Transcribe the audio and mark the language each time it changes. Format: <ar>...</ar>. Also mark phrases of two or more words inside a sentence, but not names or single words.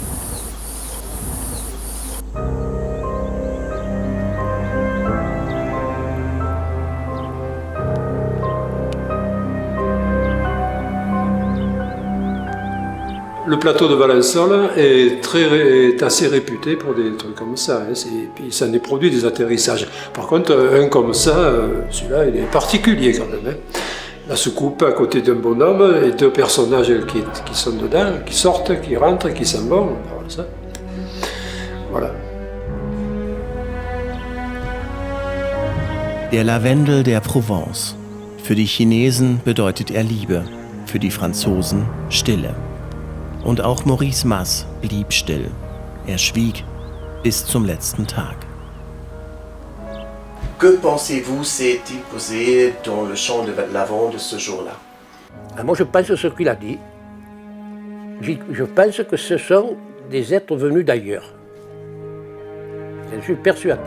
<fr>Le plateau de Valensole est assez réputé pour des trucs comme ça. Hein. Puis ça en est produit des atterrissages. Par contre, un comme ça, celui-là, il est particulier quand même. Hein. La soucoupe à côté d'un bonhomme et 2 personnages qui sont dedans, qui sortent, qui rentrent, qui s'en vont. Voilà.</fr> <de>Der Lavendel der Provence. Für die Chinesen bedeutet er Liebe, für die Franzosen Stille. Und auch Maurice Mas blieb still. Er schwieg bis zum letzten Tag.</de> <fr>Que pensez-vous s'est-il posé dans le champ de lavande ce jour-là? Moi, je pense ce qu'il a dit. Je pense que ce sont des êtres venus d'ailleurs. Je suis persuadé.</fr>